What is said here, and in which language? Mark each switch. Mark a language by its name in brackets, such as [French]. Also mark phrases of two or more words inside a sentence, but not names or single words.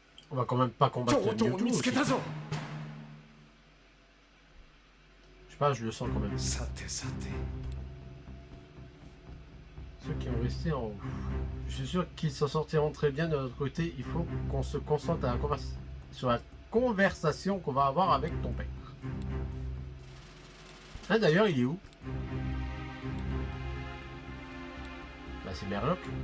[French] On va quand même pas combattre [Japanese] 京都を Mewtwo 見つ [French] aussi. [Japanese] けたぞ。 [French] Je sais pas, je le sens quand même. [Japanese] さてさて。 [French] Ceux qui ont resté en haut. Je suis sûr qu'ils s'en sortiront très bien de notre côté. Il faut qu'on se concentre à sur la conversation qu'on va avoir avec ton père. Ah d'ailleurs, il est où? Bah c'est Merloc.